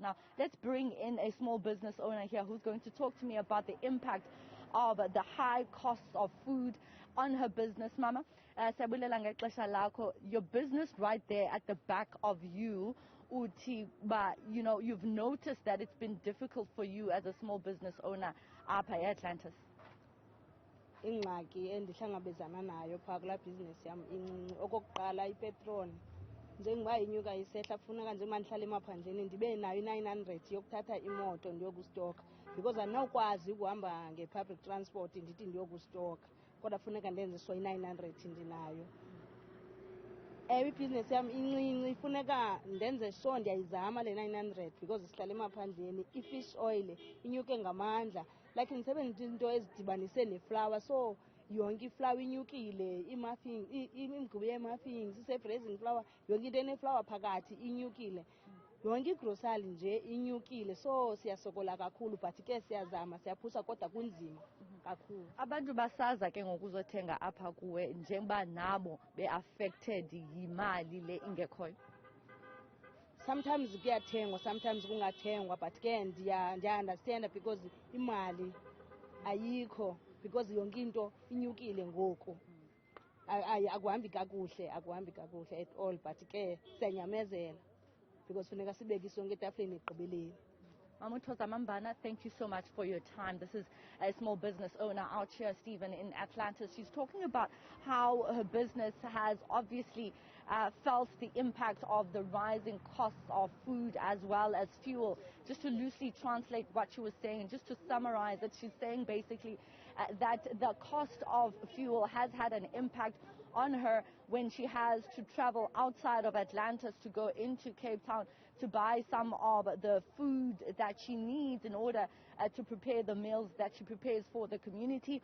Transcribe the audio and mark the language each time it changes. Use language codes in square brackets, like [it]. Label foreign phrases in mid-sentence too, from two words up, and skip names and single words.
[en] Now, let's bring in a small business owner here who's going to talk to me about the impact of the high costs of food on her business. Mama, your business right there at the back of you, Uthi, but you've noticed that it's been difficult for you as a small business owner up at Atlantis. [xh] Ingxaki endihlangabezana nayo phaa kulaa business yam incinci. Okokuqala ipetroli. Njengoba inyuka isehla kufuneka nje mandihlala emaphandleni ndibe nayo i-900 yokuthatha imoto ndiyokustoka, because andinawukwazi ukuhamba nge- [en] public transport [xh] ndithi ndiyokustoka, kodwa funeka ndenze so i-900 ndinayo. Ewe ibhizinesi yam incinci, funeka ndenze so ndiyayizama le 900 because sihlala emaphandleni. I- [en] fish oil [xh] inyuke ngamandla, like ndisebenzisa into ezidibanise neflower, so yonke iflower inyukile, imigubo yee-muffins, ise- [en] braising flour, [xh] yonke into eneflower phakathi inyukile, yonke igrosari nje inyukile. So siyasokola kakhulu, but ke siyazama, siyaphusa, kodwa kunzima kakhulu. Abantu basaza ke ngokuzothenga apha kuwe njengoba nabo be-affected yimali le ingekhoyo. Sometimes kuyathengwa, sometimes kungathengwa, but ke ndiya-understanda because imali ayikho, because yonke into inyukile ngoku. Akuhambi kakuhle [en] at all, [xh] but ke siyanyamezela because funeka sibeke isonke etafuleni ekugqibeleni. [en] Mtongana, thank you so much for your time. This is a small business owner out here, Stephen, in Atlantis. She's talking about how her business has obviously felt the impact of the rising costs of food as well as fuel. Just to loosely translate what she was saying, and just to summarize it, she's saying basically that the cost of fuel has had an impact on her when she has to travel outside of Atlantis to go into Cape Town to buy some of the food that she needs in order to prepare the meals that she prepares for the community.